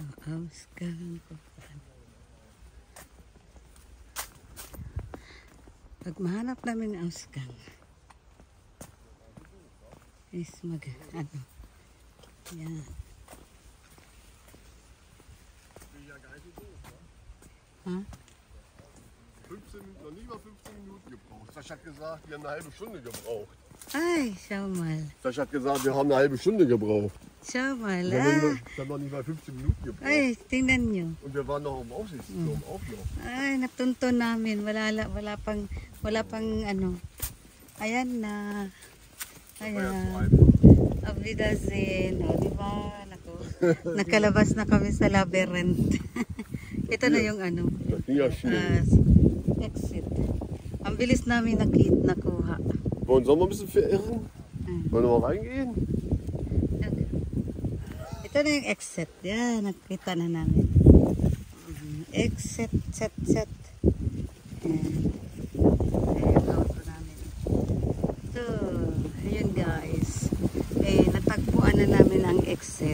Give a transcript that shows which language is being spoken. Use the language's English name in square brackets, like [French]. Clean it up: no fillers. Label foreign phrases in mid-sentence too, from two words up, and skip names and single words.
[German] Ausgang. [Filipino] Pag mahanap namin ng Ausgang, is ano, yan. Ha? [German] 15 Minuten, noch nie mal 15 Minuten gebraucht. Sascha hat gesagt, wir haben eine halbe Stunde gebraucht. Ay, schau mal. Sascha hat gesagt, wir haben eine halbe Stunde gebraucht. Schau mal. Wir haben noch nicht mal 15 Minuten gebraucht. [Filipino] Ay, tingnan nyo. [German] Und wir waren noch im Aufsichtsturm, auch noch. [Filipino] Ay, natunto namin. Wala pang ano. Ayan na. [German] Das war ja so [Filipino] Ayan. [German] einfach. Auf Wiedersehen. [Filipino] O, diba? Naku. Nakalabas na kami sa labyrinth. Ito na yung ano. [German] Das ging ja schnell. [Filipino] Exit. Ang bilis namin nakuha. [German] Wollen wir ein bisschen verirren? Wollen wir mal reingehen? [Filipino] Ito na yung exit. Yan, nakita na namin. Exit, set. Ayan. Ayan yung auto namin. So, ayun guys. Natagpuan na namin ang exit.